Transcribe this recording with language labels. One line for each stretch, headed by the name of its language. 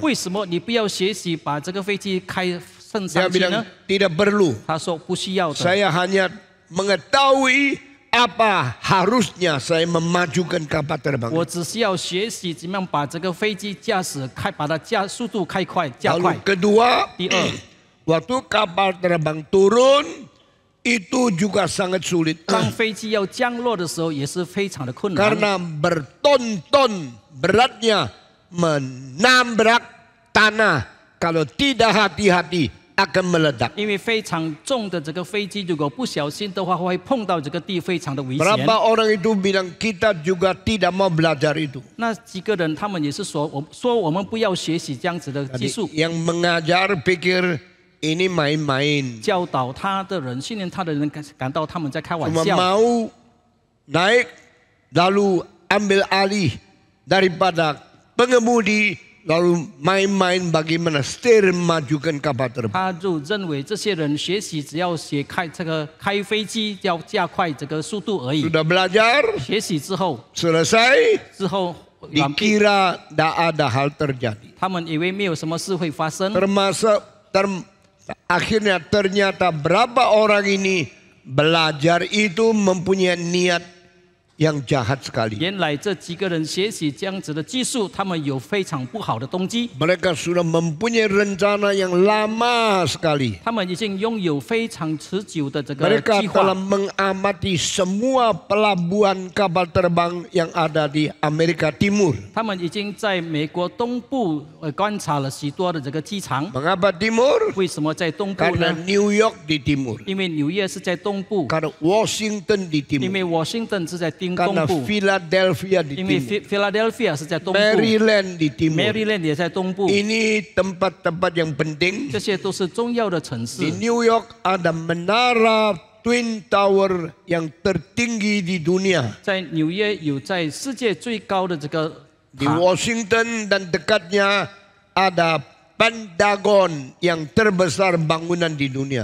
Chinese: 为什么你不要学习把这个飞机开升上去
Indonesian: bilang
Chinese: 呢？
Indonesian: tidak perlu.
Chinese: 他说不需要的，
Indonesian: Saya hanya mengetahui apa harusnya saya memajukan kapal terbang.
Chinese: 我只需要学习怎么样把这个飞机驾驶把它速度加快。
Indonesian: Lalu kedua,
Chinese: 第二，
Indonesian: waktu kapal terbang turun itu juga sangat sulit
Chinese: 当飞机要降落的时候也是非常的困难，
Indonesian: karena berton-ton beratnya menabrak tanah, kalau tidak hati-hati akan meledak.
Chinese: 因为非常重的这个飞机，如果不小心的话，会碰到这个地，非常的危险。
Indonesian: Berapa orang itu bilang kita juga tidak mau belajar itu.
Chinese: 那几个人，他们也是说我们不要学习这样子的技
Indonesian: Jadi,
Chinese: 术。
Indonesian: yang mengajar pikir ini main-main.
Chinese: 教导他的人、训练他的人感到他们在开玩
Indonesian: Cuma
Chinese: 笑，
Indonesian: mau naik lalu ambil alih daripada pengemudi lalu main-main bagaimana setir memajukan kapal terbang.
Chinese: 他就认为这些人学习只要开飞机要加快这个速度而已。
Indonesian: Sudah belajar,
Chinese: 学习之后
Indonesian: selesai,
Chinese: 完毕，
Indonesian: dikira tidak ada hal terjadi.
Chinese: 他们以为没有什么事会发生，
Indonesian: Termasuk akhirnya ternyata berapa orang ini belajar itu mempunyai niat yang jahat sekali.
Chinese: 原来这几个人学习这样子的技术，他们有非常不好的动机。
Indonesian: Mereka sudah mempunyai rencana yang lama sekali.
Chinese: 他们已经拥有非常持久的这个
Indonesian: Mereka
Chinese: 计划
Indonesian: telah。 mengamati semua pelabuhan kapal terbang yang ada di Amerika Timur.
Chinese: 他们已经在美国东部观察了许多的这个机场。
Indonesian: Mengapa Timur?
Chinese: 为什么在东部
Indonesian: Karena
Chinese: 呢？
Indonesian: New York di timur.
Chinese: 因为纽约是在东部，
Indonesian: Karena Washington di
Chinese: 因
Indonesian: timur.
Chinese: 为华盛顿是在东
Indonesian: Karena
Chinese: 部，
Indonesian: Philadelphia di
Chinese: 因为
Indonesian: timur.
Chinese: Philadelphia 是在东部
Indonesian: Maryland di timur.
Chinese: ，Maryland 也在东部，
Indonesian: Ini tempat-tempat yang penting.
Chinese: 这些都是重要的城
Indonesian: Di
Chinese: 市。
Indonesian: New York ada menara Twin Tower yang tertinggi di dunia.
Chinese: 在纽约有在世界最高的这个
Indonesian: Di
Chinese: 塔，
Indonesian: Washington dan dekatnya ada Pentagon yang terbesar bangunan di dunia.